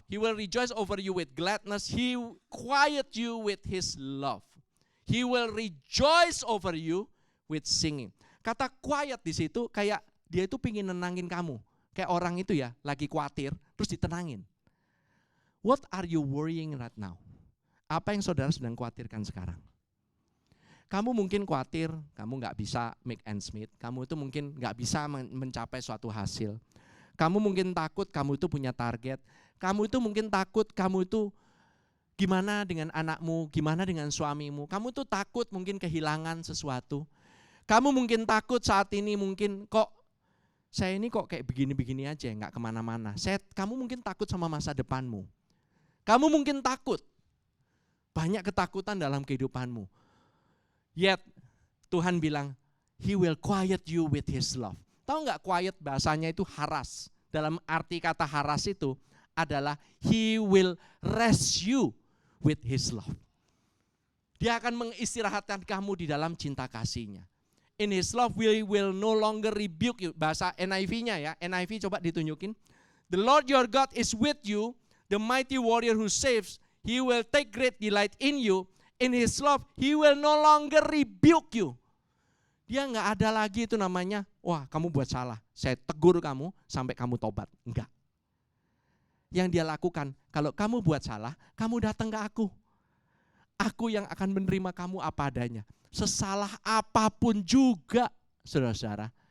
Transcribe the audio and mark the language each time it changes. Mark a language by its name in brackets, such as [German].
[English] He will rejoice over you with gladness. He will quiet you with His love. He will rejoice over you with singing. [Indonesian] Kata quiet di situ kayak Dia itu pingin nenangin kamu. Kayak orang itu ya lagi khawatir terus ditenangin. [English] What are you worrying right now? [Indonesian] Apa yang saudara sedang khawatirkan sekarang? Kamu mungkin khawatir kamu gak bisa [English] make ends meet. [Indonesian] Kamu itu mungkin gak bisa mencapai suatu hasil. Kamu mungkin takut kamu itu punya target. Kamu itu mungkin takut kamu itu gimana dengan anakmu, gimana dengan suamimu. Kamu itu takut mungkin kehilangan sesuatu. Kamu mungkin takut saat ini mungkin saya ini kok kayak begini-begini aja, nggak kemana-mana. Kamu mungkin takut sama masa depanmu. Kamu mungkin takut. Banyak ketakutan dalam kehidupanmu. [English] Yet [Indonesian] Tuhan bilang, [English] He will quiet you with His love. [Indonesian] Tahu nggak quiet bahasanya itu haras. Dalam arti kata haras itu adalah [English] He will rest you with His love. [Indonesian] Dia akan mengistirahatkan kamu di dalam cinta kasih-Nya. [English] In His love we will no longer rebuke you. [Indonesian] Bahasa NIV-nya ya. [English] NIV [Indonesian] coba ditunjukin. [English] The Lord your God is with you, the mighty warrior who saves. He will take great delight in you. In His love He will no longer rebuke you. [Indonesian] Dia nggak ada lagi itu namanya, wah kamu buat salah, saya tegur kamu sampai kamu tobat. Enggak. Yang Dia lakukan, kalau kamu buat salah, kamu datang ke aku. Aku yang akan menerima kamu apa adanya. Sesalah apapun juga, saudara-saudara.